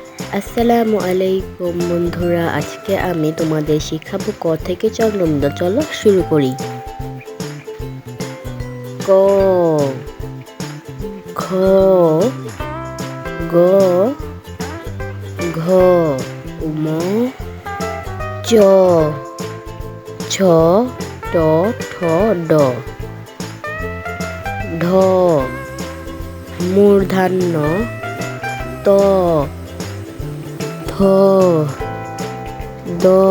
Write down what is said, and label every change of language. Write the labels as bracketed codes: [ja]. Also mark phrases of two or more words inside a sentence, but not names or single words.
[ar] السلام عليكم [bn] বন্ধুরা, আজকে আমি তোমাদের শিখাবো ক থেকে চন্দ্রবিন্দু। চলো শুরু করি। ক, খ, গ, ঘ, উম, চ, ছ, ট, ঠ, ড, ঢ, মূর্ধন্য ত, থ, দ,